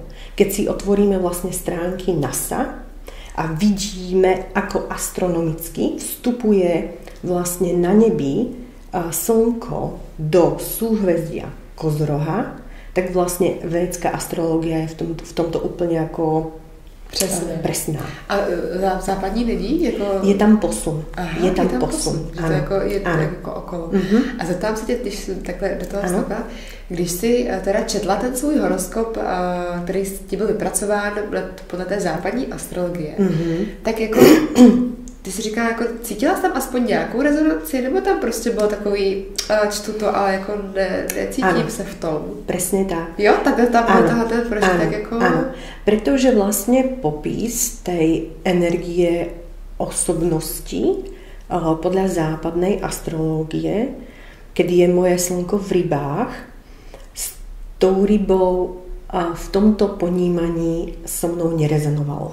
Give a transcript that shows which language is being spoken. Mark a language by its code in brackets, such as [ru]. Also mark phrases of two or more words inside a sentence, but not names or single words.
[sk] Keď si otvoríme vlastne stránky NASA a vidíme, ako astronomicky vstupuje vlastne na nebi slnko do súhvezdia Kozoroha, tak vlastne védská astrológia je v tomto úplne ako presná. [cs] A západní není? Jako... [sk] Je tam posun. Aha, je tam posun. [cs] Je to jako okolo. A zeptám se tě, když takhle do toho vstupá, když jsi teda četla ten svůj horoskop, který ti byl vypracován podle té západní astrologie, tak jako Ty jsi říkala, jako cítila jsi tam aspoň nějakou rezonanci, nebo tam prostě bylo takový, čtu to, ale jako necítím se v tom? [sk] Presne tak. [cs] Jo, takhle tam bylo tohle tak jako... [sk] Áno, pretože vlastne popis tej energie osobnosti podľa západnej astrológie, kedy je moje slnko v rybách, s tou rybou v tomto ponímaní so mnou nerezonovalo.